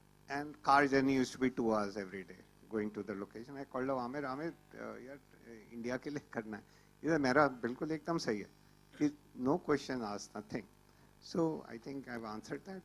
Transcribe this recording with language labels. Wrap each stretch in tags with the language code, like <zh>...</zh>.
<en>And car journey used to be 2 hours every day going to the location. I called</en> <hi>Aamir यार India के लिए करना है।</hi> <en>He said</en> <hi>मेरा बिल्कुल एकदम सही है।</hi> <en>No question asked, nothing. So I think I've answered that.</en>